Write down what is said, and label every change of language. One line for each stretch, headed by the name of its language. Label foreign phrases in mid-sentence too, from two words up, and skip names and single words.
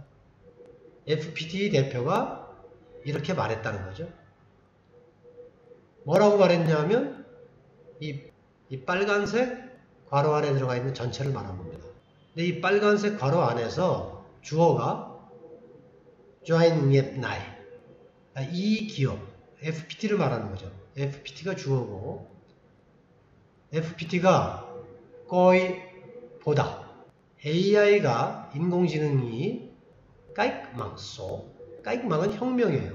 Korean: FPT 대표가 이렇게 말했다는 거죠. 뭐라고 말했냐면 이 빨간색 괄호 안에 들어가 있는 전체를 말하는 겁니다. 근데 이 빨간색 괄호 안에서 주어가
Vietnamese: doanh nghiệp này,
Korean: 이 기업, FPT를 말하는 거죠. FPT가 주어고 FPT가 거의 보다 AI가 인공지능이 까익망소, 까익망은 혁명이에요.